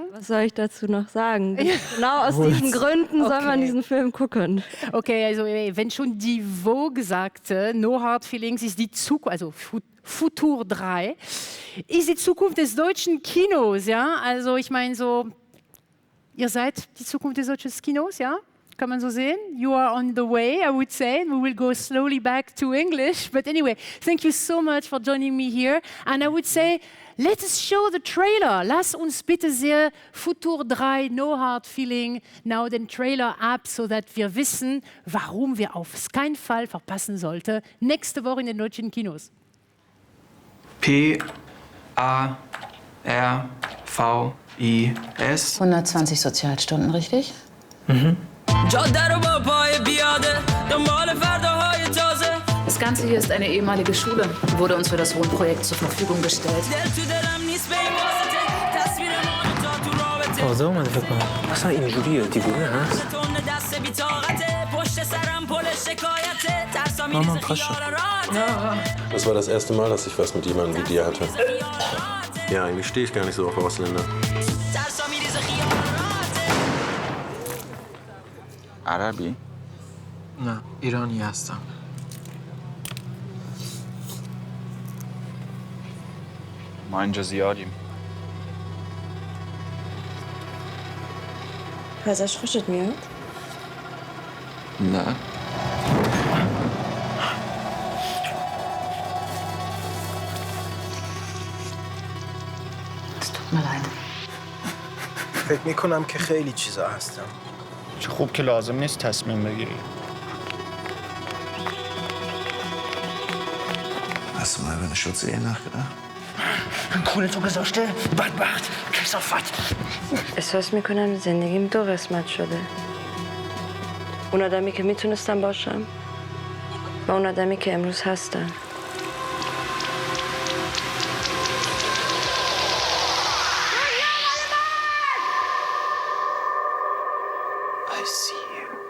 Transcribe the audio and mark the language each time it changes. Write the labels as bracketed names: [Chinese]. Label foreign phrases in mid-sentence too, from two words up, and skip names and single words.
[German] Was soll ich dazu noch sagen? Genau aus diesen Gründen soll man diesen Film gucken. Okay, also wenn schon die Vogue sagte, No Hard Feelings ist die Zukunft, also Futur 3, ist die Zukunft des deutschen Kinos, ja? Also ich meine so, ihr seid die Zukunft des deutschen Kinos, ja? Kann man so sehen? [English] You are on the way, I would say. We will go slowly back to English. But anyway, thank you so much for joining me here. And I would say, let us show the trailer. [German] Lass uns bitte sehr Futur 3, No Hard Feeling, now den Trailer ab, [English] so that [German] wir wissen, warum wir auf keinen Fall verpassen sollten. Nächste Woche in den deutschen Kinos. P-A-R-V-I-S. 120 Sozialstunden, richtig? Das Ganze hier ist eine ehemalige Schule, wurde uns für das Wohnprojekt zur Verfügung gestellt. [Persian] تازه اومده فکر کنم اصلا اینجوریه دیوونه هست [German] Mama, Tasche. Das war das erste Mal, dass ich was mit jemandem wie dir hatte. Ja, eigentlich stehe ich gar nicht so auf Ausländer. [Persian] عربی؟ نه ایرانی هستم ما اینجا زیادیم ازش خوشت میاد؟ نه [German] tut mir leid. [Persian] فکر میکنم که خیلی چیزا هستم چه خوب که لازم نیست تصمیم بگیری [German] Hast du mal über eine Schutzehe nachgedacht? [Persian] خونه تو گذاشته بدبخت کثافت احساس میکنم زندگیم 2 قسمت شده. اون آدمی که میتونستم باشم و اون آدمی که امروز هستم. [English] I see you.